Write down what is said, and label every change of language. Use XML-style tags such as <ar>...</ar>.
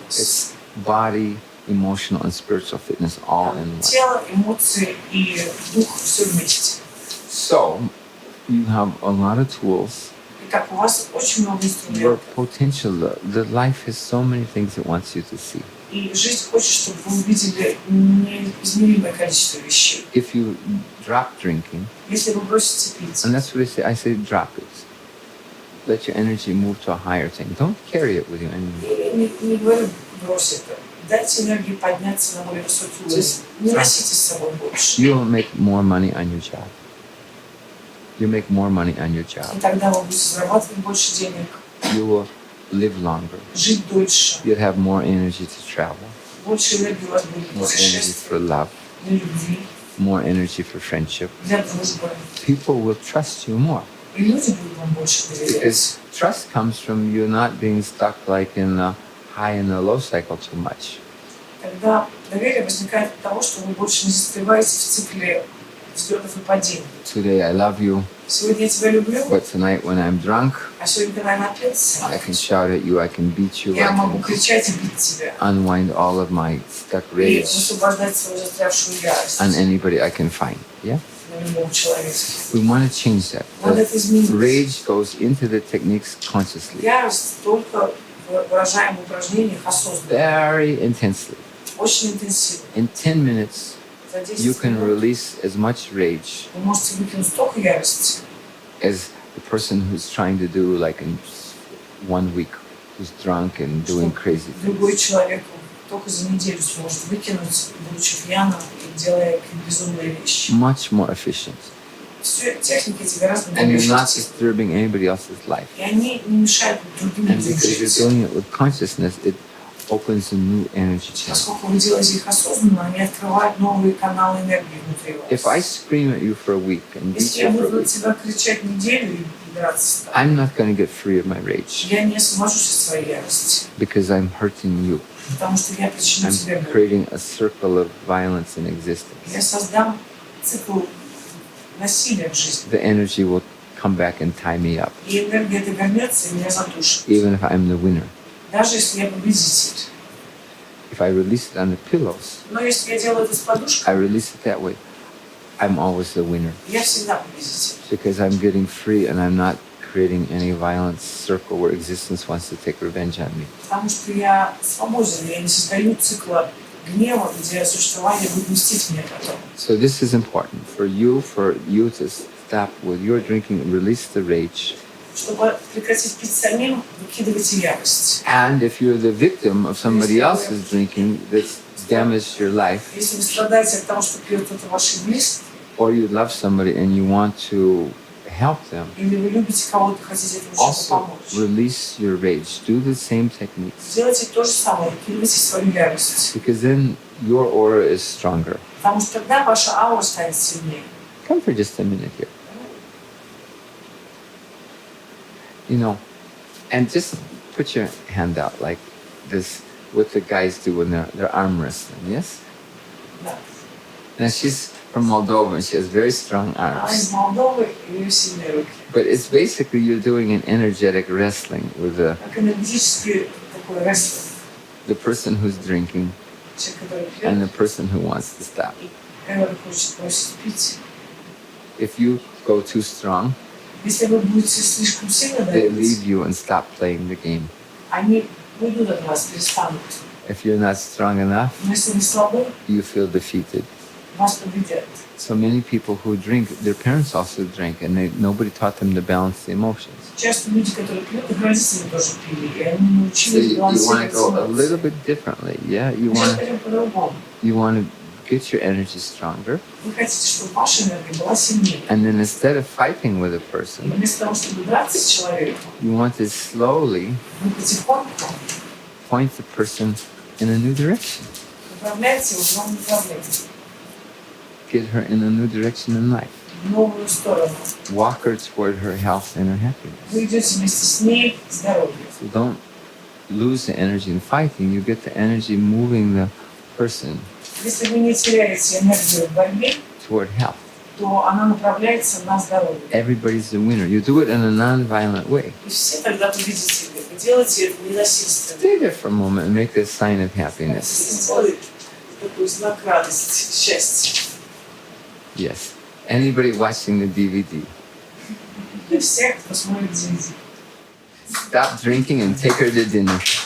<en>It's body, emotional, and spiritual fitness all in one.</en> <ru>Тело, эмоции и дух — все вместе.</ru> <en>So, you have a lot of tools.</en> <ru>Итак, у вас очень много</ru> <en>Your</en> <ru>инструментов.</ru> <en>potential, the life has so many things it wants you to see.</en> <ru>И жизнь хочет, чтобы вы увидели неизмеримое количество вещей.</ru> <en>If you drop drinking,</en> <ru>Если вы бросите пить,</ru> <en>and that's what I say drop it. Let your energy move to a higher thing. Don't carry it with you anymore.</en> <ru>я не говорю брось это, Дайте энергии подняться на более высокий уровень. Не носите с собой больше.</ru> <en>You will make more money on your job. You make more money on your job.</en> <ru>И тогда вы будете зарабатывать больше денег,</ru> <en>You will live longer.</en> <ru>жить дольше.</ru> <en>You'll have more energy to travel,</en> <ru>Больше энергии у вас будет для</ru> <en>more energy</en> <ru>путешествий,</ru> <en>for love,</en> <ru>для любви,</ru> <en>more energy for friendship.</en> <ru>для дружбы.</ru> <en>People will trust you more.</en> <ru>И люди будут вам больше доверять.</ru> <en>Because trust comes from you not being stuck like in the high and the low cycle too much.</en> <ru>Тогда доверие возникает от того, что вы больше не застреваете в цикле взлетов и падений.</ru> <en>Today I love you,</en> <ru>Сегодня я тебя люблю,</ru> <en>but tonight when I'm drunk,</en> <ru>а сегодня, когда я напился,</ru> <en>I can shout at you, I can beat you,</en> <ru>я</ru> <en>I</en> <ru>могу</ru> <en>can</en> <ru>кричать и бить тебя.</ru> <en>unwind all of my stuck</en> <ru>И</ru> <en>rage</en> <ru>высвобождать свою застрявшую ярость</ru> <en>on anybody I can find. Yeah?</en> <ru>на любого человека.</ru> <en>We want to change that.</en> <ru>Надо это изменить.</ru> <en>Rage goes into the techniques consciously,</en> <ru>Ярость только выражаем в упражнениях осознанно,</ru> <en>very intensely.</en> <ru>очень интенсивно.</ru> <en>In 10 minutes,</en> <ru>За</ru> <en>you</en> <ru>10</ru> <en>can</en> <ru>минут</ru> <en>release as much rage</en> <ru>вы можете выкинуть столько ярости,</ru> <en>as the person who's trying to do like in 1 week, who's drunk and doing crazy things.</en> <ru>другой человек только за неделю сможет выкинуть, будучи пьяным и делая какие-то безумные вещи.</ru> <en>Much more efficient.</en> <ru>Все техники эти гораздо</ru> <en>And</en> <ru>более</ru> <en>you're not</en> <ru>эффективны.</ru> <en>disturbing anybody else's life.</en> <ru>И они не мешают другим</ru> <en>And</en> <ru>людям</ru> <en>because you're</en> <ru>жить.</ru> <en>doing it with consciousness, it opens a new energy channel.</en> <ru>Поскольку вы делаете их осознанно, они открывают новые каналы энергии внутри</ru> <en>If</en> <ru>вас.</ru> <en>I scream at you for a week and beat</en> <ru>Если я</ru> <en>you for</en> <ru>буду</ru> <en>a week,</en> <ru>тебя кричать неделю и драться с тобой,</ru> <en>I'm not going to get free of my rage</en> <ru>я не освобожусь от своей ярости,</ru> <en>because I'm hurting you.</en> <ru>потому что я причиню тебе</ru> <en>I'm</en> <ru>боль.</ru> <en>creating a circle of violence in</en> <ru>Я</ru> <en>existence.</en> <ru>создам цикл насилия в жизни.</ru> <en>The energy will come back and tie me up,</en> <ru>И энергия эта вернется и меня задушит.</ru> <en>even if I'm the winner.</en> <ru>Даже если я победитель.</ru> <en>If I release it on the pillows,</en> <ru>Но если я делаю это с подушкой,</ru> <en>release it that way, I'm always the winner</en> <ru>я всегда победитель.</ru> <en>because I'm getting free and I'm not creating any violent circle where existence wants to take revenge on me.</en> <ru>Потому что я свободен, я не создаю цикла гнева, где существование будет мстить мне потом.</ru> <en>So this is important for you to stop with your drinking and release the rage.</en> <ru>Чтобы прекратить пить самим, выкидывайте ярость.</ru> <en>And if you're the victim of somebody else's drinking that's damaged your life,</en> <ru>Если вы страдаете от того, что пьет кто-то ваших близких,</ru> <en>or you love somebody and you want to help them,</en> <ru>или вы любите кого-то, хотите этому человеку</ru> <en>also</en> <ru>помочь,</ru> <en>release your rage. Do the same techniques</en> <ru>сделайте то же самое, выкидывайте свою ярость.</ru> <en>because then your aura is stronger.</en> <ru>Потому что тогда ваша аура станет сильнее.</ru> <en>Come for just a minute here. You know, and just put your hand out like this, what the guys do when they're arm wrestling, yes?</en> <ru>Да.</ru> <en>Now she's from Moldova and she has very strong</en> <ru>Она из Молдовы, и у нее сильные руки.</ru> <en>But it's basically you're doing an energetic wrestling with</en> <ru>Как энергетический такой рестлинг.</ru> <en>the person who's drinking</en> <ru>Человек, который</ru> <en>and the</en> <ru>пьет,</ru> <en>person who wants to stop.</en> <ru>и который хочет бросить пить.</ru> <en>If you go too strong,</en> <ru>Если вы будете слишком сильно</ru> <en>they</en> <ru>давить,</ru> <en>leave you and stop playing the game.</en> <ru>они уйдут от вас, перестанут.</ru> <en>If you're not strong enough,</en> <ru>Но если вы слабы,</ru> <en>you feel defeated.</en> <ru>вас победят.</ru> <en>So many people who drink, their parents also drink, and nobody taught them to balance the emotions.</en> <ru>Часто люди, которые пьют, их родители тоже пили, и они не</ru> <en>So</en> <ru>научились</ru> <en>you want to</en> <ru>балансировать</ru> <en>go a</en> <ru>эмоции.</ru> <en>little bit differently, yeah? You</en> <ru>Мы сейчас</ru> <en>want</en> <ru>пойдем по-другому.</ru> <en>to get your energy stronger,</en> <ru>Вы хотите, чтобы ваша энергия была сильнее.</ru> <en>and then instead of fighting with a</en> <ru>И</ru> <en>person,</en> <ru>вместо того, чтобы драться с человеком,</ru> <en>you want to slowly</en> <ru>вы потихоньку</ru> <en>point the person in a new direction,</en> <ru>направляете его в новом направлении,</ru> <en>get her in a new direction in life,</en> <ru>в новую сторону.</ru> <en>walk her toward her health and her happiness.</en> <ru>Вы идете вместе с ней к здоровью.</ru> <en>So don't lose the energy in fighting. You get the energy moving the person</en> <ru>Если вы не теряете энергию в борьбе,</ru> <en>toward health.</en> <ru>то она направляется на здоровье.</ru> <en>Everybody's the winner. You do it in a non-violent way.</en> <ru>И все тогда победители. Вы делаете это ненасильственно.</ru> <en>Stay there for a moment and make a sign of happiness.</en> <ru>Сделайте такой знак радости, счастья.</ru> <en>Yes. Anybody watching the DVD,</en> <ru>Для всех, кто смотрит DVD.</ru> <en>stop drinking and take her to dinner.</en>